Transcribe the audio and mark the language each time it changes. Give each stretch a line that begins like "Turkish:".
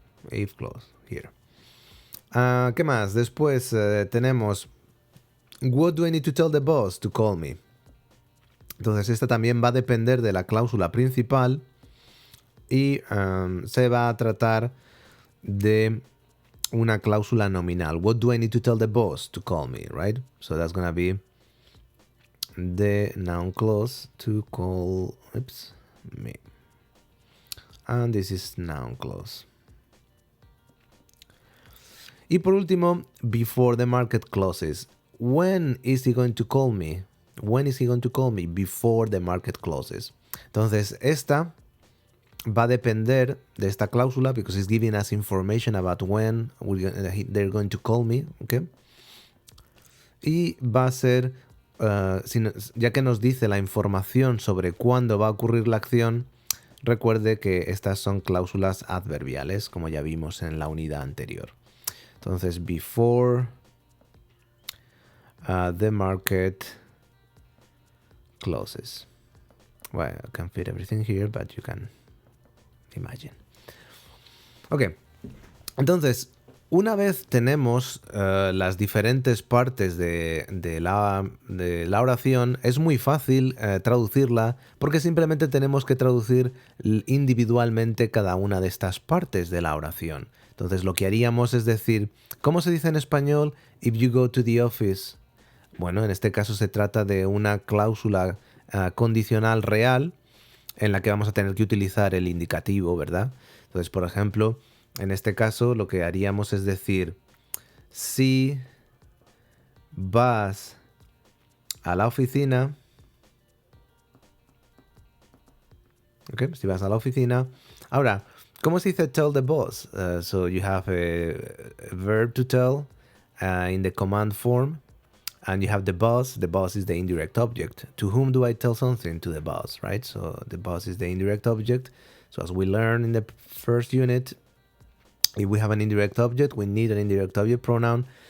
English: If clause, here.
Spanish: ¿Qué más? Después tenemos
English: what do I need to tell the boss to call me?
Spanish: Entonces esta también va a depender de la cláusula principal y se va a tratar de una cláusula nominal.
English: What do I need to tell the boss to call me, right? So that's going to be the noun clause to call me. And this is noun clause.
Spanish: Y por último,
English: before the market closes. When is he going to call me? When is he going to call me? Before the market closes.
Spanish: Entonces, esta va a depender de esta cláusula
English: because it's giving us information about when they're going to call me, ¿ok?
Spanish: Y va a ser, ya que nos dice la información sobre cuándo va a ocurrir la acción, recuerde que estas son cláusulas adverbiales, como ya vimos en la unidad anterior.
English: Entonces, before the market closes. Well, I can fit everything here, but you can imagine.
Spanish: Ok, entonces, una vez tenemos las diferentes partes de la oración, es muy fácil traducirla porque simplemente tenemos que traducir individualmente cada una de estas partes de la oración. Entonces, lo que haríamos es decir, ¿cómo se dice en español?
English: If you go to the office.
Spanish: Bueno, en este caso se trata de una cláusula condicional real en la que vamos a tener que utilizar el indicativo, ¿verdad? Entonces, por ejemplo, en este caso lo que haríamos es decir, si vas a la oficina, ¿ok? Si vas a la oficina. Ahora, ¿cómo se dice
English: tell the boss? So you have a verb to tell in the command form. And you have the boss. The boss is the indirect object. To whom do I tell something? To the boss, right? So the boss is the indirect object. So as we learned in the first unit, if we have an indirect object, we need an indirect object pronoun.